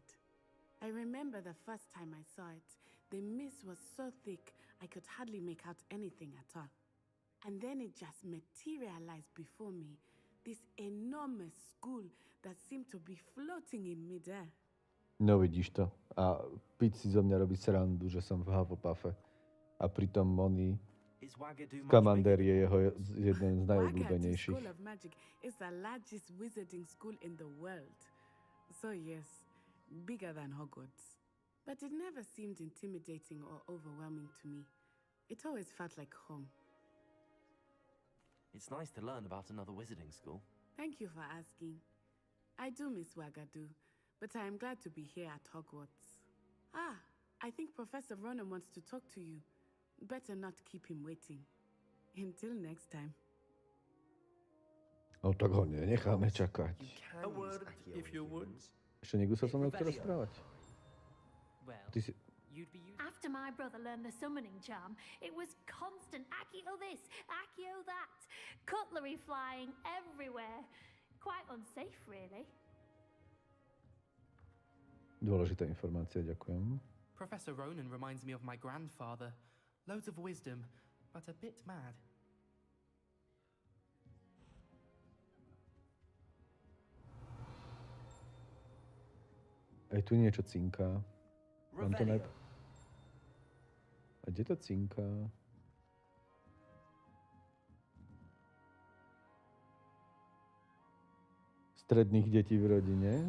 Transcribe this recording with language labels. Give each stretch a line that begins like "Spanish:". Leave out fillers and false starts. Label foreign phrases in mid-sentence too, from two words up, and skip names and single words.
English: I remember the first time I saw it, the mist was so thick I could hardly make out anything at all. And then it just materialized before me, this enormous school that seemed to be floating in midair.
Slovak: No vidíš to. A Pete si zo mňa robí srandu, že som v Hufflepuffe. A pritom Moni Scamander je jeho jeden z najobľúbenejších.
English: School of Magic is the largest wizarding school in the world. So yes, bigger than Hogwarts. But it never seemed intimidating or overwhelming to me. It always felt like home. It's nice to learn about another wizarding school. Thank you for asking. I do miss Wagadu, but I am glad to be here at Hogwarts. I think Professor Ronan wants to talk to you. Better not keep him waiting. Until next time.
Slovak: No tak ho nenecháme čakať.
English: A word, if you would.
Slovak: Ešte niekto sa so mnou chce rozprávať. Ty si...
English: After my brother learned the summoning charm, it was constant Accio this, Accio that. Cutlery flying everywhere. Quite unsafe, really.
Slovak: Dôležitá informácia, ďakujem.
English: Professor Ronan reminds me of my grandfather. Loads of wisdom, but a bit mad.
Slovak: Aj tu niečo cinká. Mám to najprv... A kde to cinká? Stredných detí v rodine?